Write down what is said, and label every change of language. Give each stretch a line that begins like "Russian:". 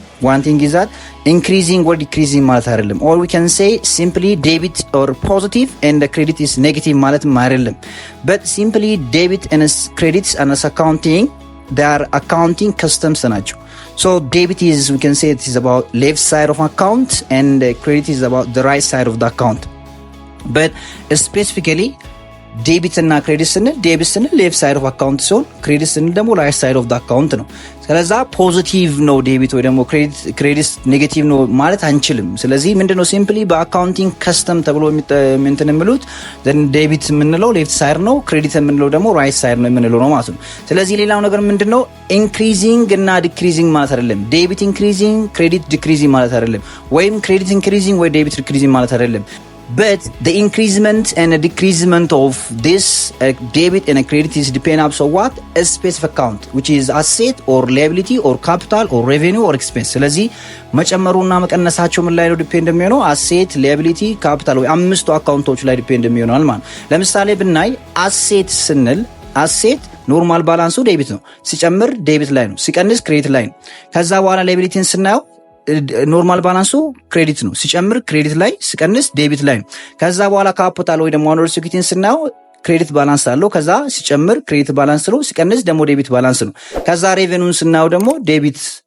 English: One thing is that increasing or decreasing
Amharic: ማለት አይደለም.
English: Or we can say simply debit or positive and the credit is negative ማለት አይደለም. But simply debit and credits and as accounting, they are accounting customs
Amharic: ናቸው.
English: So debit is, we can say it is about left side of account and credit is about the right side of the account. But specifically
Amharic: ዴቢት እና ክሬዲት ስንል ዴቢት ስንል ሌፍት ሳይድ ኦፍ አካውንት ሲሆን ክሬዲት ስንል ደግሞ ራይት ሳይድ ኦፍ አካውንት ነው። ስለዛ ፖዚቲቭ ነው ዴቢት ወይ ደግሞ ክሬዲት ኔጌቲቭ ነው ማለት አንችልም። ስለዚህ ምንድነው ሲምፕሊ በአካውንቲንግ ከስተም ተብሎ እንትን የሚሉት ዴቢት የምንለው ሌፍት ሳይድ ነው፣ ክሬዲት የምንለው ደግሞ ራይት ሳይድ ነው የምንለው ነው ማለት ነው። ስለዚህ ሌላው ነገር ምንድነው ኢንክሪዚንግ እና ዲክሪዚንግ ማለት አይደለም። ዴቢት ኢንክሪዚንግ ክሬዲት ዲክሪዚንግ ማለት አይደለም፣ ወይም ክሬዲት ኢንክሪዚንግ ወይ ዴቢት ዲክሪዚንግ ማለት አይደለም.
English: But the increasement and a decreasement of this debit and a credit is depend on what? A specific account, which is asset or liability or capital or revenue or expense.
Amharic: ስለዚህ መጨመሩና መቀነሳቸው ምን ላይ ነው ዲፔንድ የሚሆነው? አሴት፣ ሊያቢሊቲ፣ ካፒታል ወይ አምስቱ አካውንቶች ላይ ዲፔንድ የሚሆነው ማለት። ለምሳሌ ብናይ አሴት ስንል አሴት ኖርማል ባላንሱ ዴቢት ነው፣ ሲጨምር ዴቢት ላይ ነው፣ ሲቀንስ ክሬዲት ላይ ነው። ከዛ በኋላ ሊያቢሊቲን ስናየው ኖርማል ባላንሱ ክሬዲት ነው፣ ሲጨምር ክሬዲት ላይ፣ ሲቀንስ ዴቢት ላይ ነው። ከዛ በኋላ ካፒታል ወይ ደግሞ አንደር ሴኩሪቲን ስናየው ክሬዲት ባላንስ አለው፣ ከዛ ሲጨምር ክሬዲት ባላንስ ነው፣ ሲቀንስ ደግሞ ዴቢት ባላንስ ነው። ከዛ ሬቨኑን ስናየው ደግሞ ዴቢት